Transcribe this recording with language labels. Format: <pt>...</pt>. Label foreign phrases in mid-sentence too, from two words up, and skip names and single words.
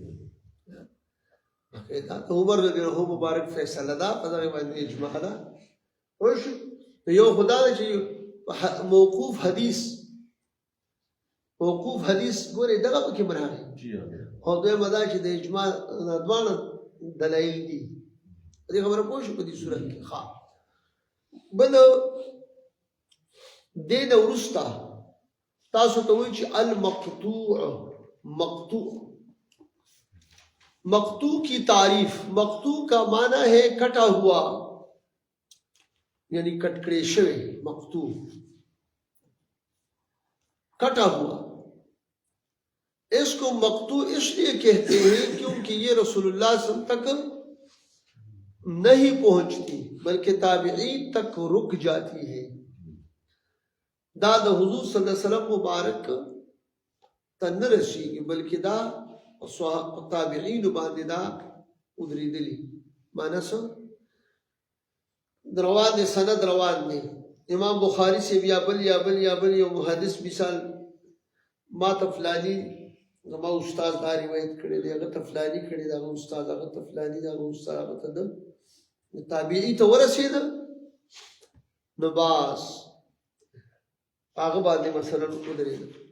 <ps>دا د عمر</ps> <ar>رضی الله عنه</ar> <ps>مبارک فیصله ده په دغې باندې اجماع ده پوه شو یو خو دا ده چې موقوف حدیث ګورې دغه پکې راغی او دویمه دا چې د اجماع دا دواړه دلایل دي دې خبره پوه شو په دې صورت کې ښه بل دې نه وروسته تاسو ته وایي چې</ps> <ur>مقطوع کی تعریف مقطوع کا معنی ہے کٹا ہوا یعنی کٹکڑے شوے مقطوع کٹا ہوا اس کو مقطوع اس لیے کہتے ہیں کیونکہ یہ رسول اللہ</ur> <ar>صلی اللہ علیہ وسلم</ar> <ur>تک نہیں پہنچتی بلکہ تابعین تک رک جاتی ہے</ur> <ps>دا د حضور صلی اللہ علیہ وسلم مبارک ته نه رسیږي بلکې دا تابعین باندې دا ودرېدلي معنی څه روان دی سند روان دی امام بخاری سے یا بل یو محدث مثال ما ته فلانی زما استاد دا روایت کړی دی هغه ته فلانی کړی دی هغه استاد هغه ته فلانی دی هغه استاد هغه ته د تابعی ته ورسېده نو باس هغه باندې مثلا ودرېده</ps>